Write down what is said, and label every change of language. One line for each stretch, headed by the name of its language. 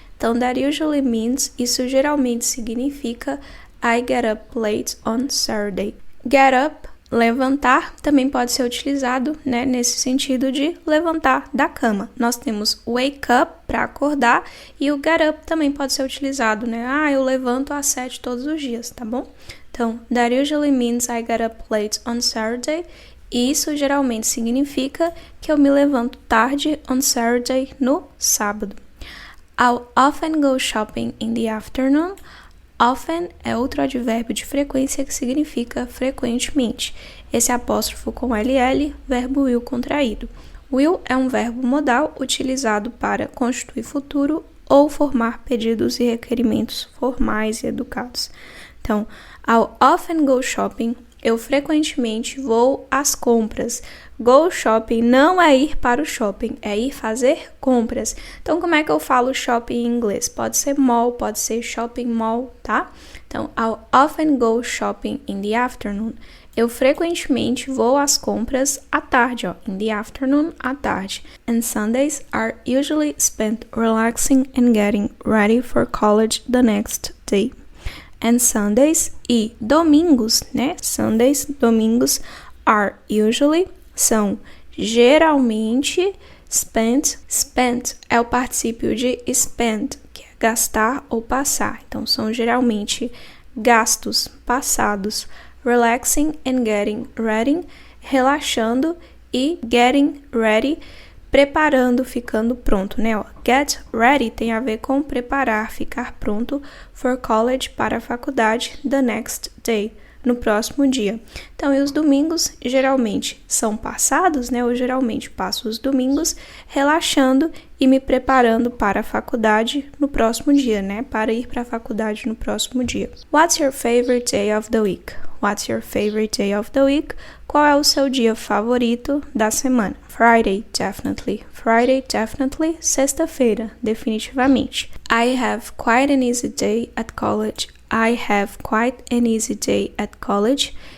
English: Então, that usually means,
Portuguese: isso geralmente significa
English: I get up late on Saturday. Get up,
Portuguese: levantar, também pode ser utilizado, né, nesse sentido de levantar da cama. Nós temos wake up para acordar e o get up também pode ser utilizado, né? Eu levanto às 7 todos os dias, tá bom?
English: Então, that usually means I get up late on Saturday.
Portuguese: E isso geralmente significa que eu me levanto tarde
English: on Saturday,
Portuguese: no sábado.
English: I'll often go shopping in the afternoon.
Portuguese: Often é outro advérbio de frequência que significa frequentemente. Esse apóstrofo com LL, verbo will contraído. Will é um verbo modal utilizado para constituir futuro ou formar pedidos e requerimentos formais e educados.
English: Então, I'll often go shopping.
Portuguese: Eu frequentemente vou às compras. Go shopping não é ir para o shopping, é ir fazer compras. Então, como é que eu falo shopping em inglês? Pode ser mall, pode ser shopping mall, tá?
English: Então, I'll often go shopping in the afternoon.
Portuguese: Eu frequentemente vou às compras à tarde,
English: in the afternoon,
Portuguese: à tarde.
English: And Sundays are usually spent relaxing and getting ready for college the next day. And Sundays
Portuguese: e domingos, né? Sundays, domingos,
English: are usually,
Portuguese: são geralmente, spent é o particípio de spend, que é gastar ou passar. Então, são geralmente gastos passados.
English: Relaxing and getting ready,
Portuguese: relaxando e
English: getting ready,
Portuguese: preparando, ficando pronto, né?
English: Get ready
Portuguese: tem a ver com preparar, ficar pronto
English: for college,
Portuguese: para a faculdade,
English: the next day,
Portuguese: no próximo dia. Então, e os domingos geralmente são passados, né? Eu geralmente passo os domingos relaxando e me preparando para a faculdade no próximo dia, né? Para ir para a faculdade no próximo dia.
English: What's your favorite day of the week? What's your favorite day of the week?
Portuguese: Qual é o seu dia favorito da semana?
English: Friday, definitely. Friday, definitely.
Portuguese: Sexta-feira, definitivamente.
English: I have quite an easy day at college. I have quite an easy day at college.